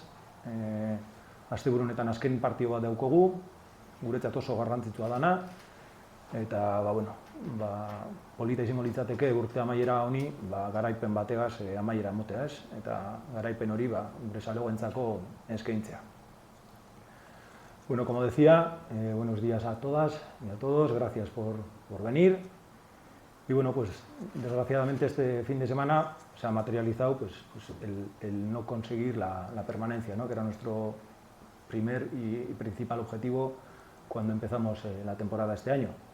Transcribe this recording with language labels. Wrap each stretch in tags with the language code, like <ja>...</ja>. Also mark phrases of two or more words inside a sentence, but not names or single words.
<eu>Asteburu honetan azken partio bat daukogu, guretzat oso garrantzitsua dana, eta polita izango litzateke urte amaiera honi garaipen bategaz amaiera emotea ez, eta garaipen hori gure zalegoentzako eskaintzea.</eu> <es>Bueno, como decía, buenos días a todas y a todos, gracias por venir. Y bueno, pues desgraciadamente este fin de semana se ha materializado el no conseguir la permanencia, ¿no? Que era nuestro primer y principal objetivo cuando empezamos la temporada este año.</es>